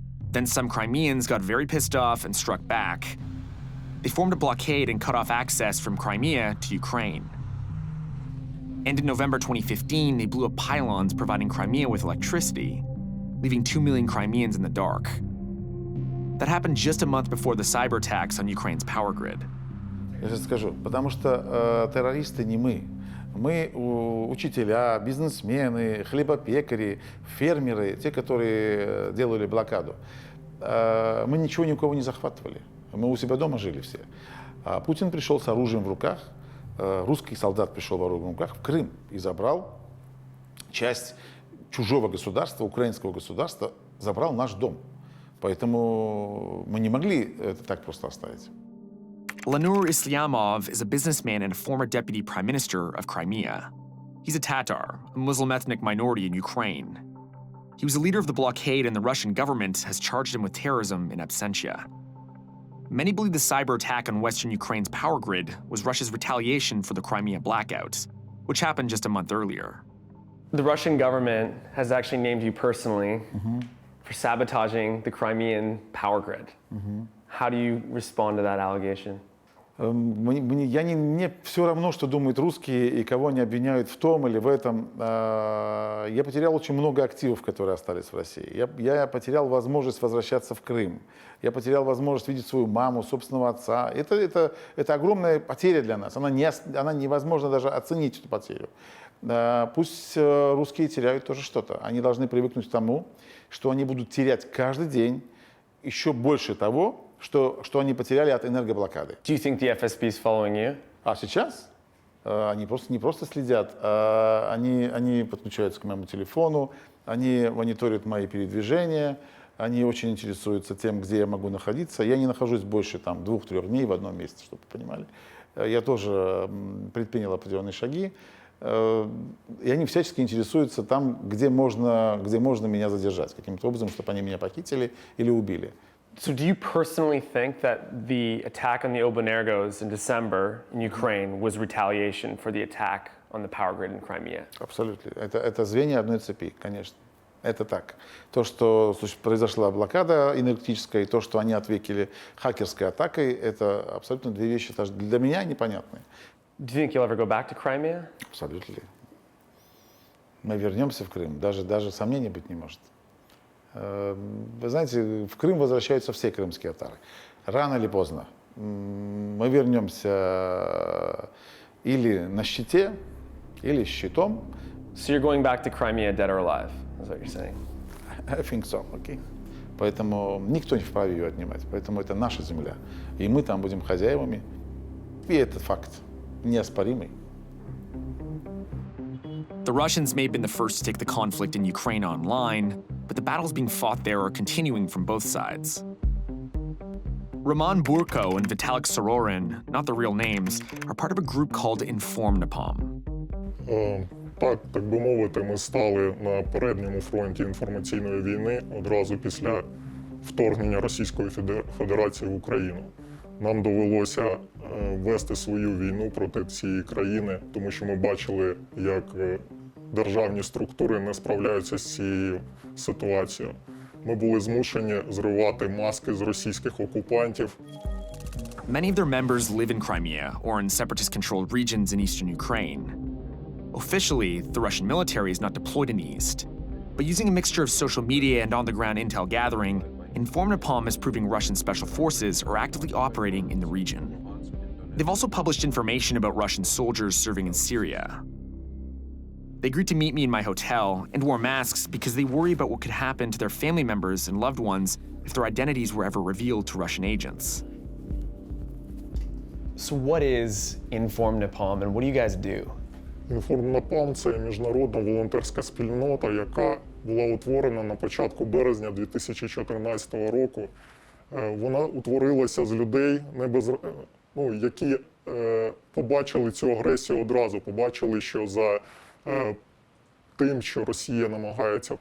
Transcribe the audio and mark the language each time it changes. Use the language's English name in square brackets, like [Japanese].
[English] Then some Crimeans got very pissed off and struck back. They formed a blockade and cut off access from Crimea to Ukraine. And in November 2015, they blew up pylons providing Crimea with electricity, leaving 2 million Crimeans in the dark. That happened just a month before the cyber attacks on Ukraine's power grid. [Russian] Я сейчас скажу, потому что террористы не мы. Мы учителя, бизнесмены, хлебопекари, фермеры, те, которые делали блокаду. Мы ничего ни у кого не захватывали. Мы у себя дома жили все. А Путин пришел с оружием в руках, русский солдат пришел с оружием в руках в Крым и забрал часть чужого государства, украинского государства, забрал наш дом. Поэтому мы не могли это так просто оставить. [English] Lanur Islyamov is a businessman and a former deputy prime minister of Crimea. He's a Tatar, a Muslim ethnic minority in Ukraine. He was a leader of the blockade, and the Russian government has charged him with terrorism in absentia. Many believe the cyber attack on Western Ukraine's power grid was Russia's retaliation for the Crimea blackout, which happened just a month earlier. The Russian government has actually named you personally for sabotaging the Crimean power grid. How do you respond to that allegation? [Russian] Мне все равно, что думают русские и кого они обвиняют в том или в этом. Я потерял очень много активов, которые остались в России. Я потерял возможность возвращаться в Крым. Я потерял возможность видеть свою маму, собственного отца. Это огромная потеря для нас. Она невозможно даже оценить, эту потерю. Пусть русские теряют тоже что-то. Они должны привыкнуть к тому, что они будут терять каждый день еще больше того, что они потеряли от энергоблокады. [English] Do you think the FSB is following you? [Russian] А сейчас они не просто следят, они подключаются к моему телефону, они мониторят мои передвижения, они очень интересуются тем, где я могу находиться. Я не нахожусь больше 2-3 дней в одном месте, чтобы вы понимали. Я тоже предпринял определенные шаги, и они всячески интересуются там, где можно меня задержать, каким-то образом, чтобы они меня похитили или убили. [English] So do you personally think that the attack on the Obanergos in December in Ukraine was retaliation for the attack on the power grid in Crimea? [Russian] Абсолютно. Это звенья одной цепи, конечно. Это так. То, что произошла блокада энергетическая, и то, что они ответили хакерской атакой, это абсолютно две вещи даже для меня непонятные. [English] Do you think you'll ever go back to Crimea? [Russian] Абсолютно. Мы вернемся в Крым. Даже сомнений быть не может. Вы знаете, в Крым возвращаются все крымские татары. Рано или поздно. Мы вернемся или на щите, или с щитом. [English] So you're going back to Crimea dead or alive, is what you're saying? I think so, okay. [Russian] Поэтому никто не вправе ее отнимать. Поэтому это наша земля. И мы там будем хозяевами. И это факт неоспоримый. [English] The Russians may have been the first to take the conflict in Ukraine online, but the battles being fought there are continuing from both sides. Roman Burko and Vitalik Sororin, not the real names, are part of a group called Inform-Napalm. [Ukrainian] Так би мовити, ми стали на передньому фронті інформаційної війни одразу після вторгнення Російської Федерації в Україну. Нам довелося вести свою війну проти цієї країни, тому що ми бачили, як державні структури не справляються з цією ситуацією. Ми були змушені зривати маски з російських окупантів. [English] Many of their members live in Crimea or in separatist-controlled regions in eastern Ukraine. Officially, the Russian military is not deployed in the east, but using a mixture of social media and on-the-ground intel gathering, Inform-Napalm is proving Russian special forces are actively operating in the region. They've also published information about Russian soldiers serving in Syria. They agreed to meet me in my hotel and wore masks because they worry about what could happen to their family members and loved ones if their identities were ever revealed to Russian agents. So what is Inform-Napalm and what do you guys do? [Ukrainian] Inform-Напалм – це міжнародна волонтерська спільнота, яка була утворена на початку березня 2014 року. Вона утворилася з людей, які побачили цю агресію одразу, побачили, що за тим, що Росія намагається.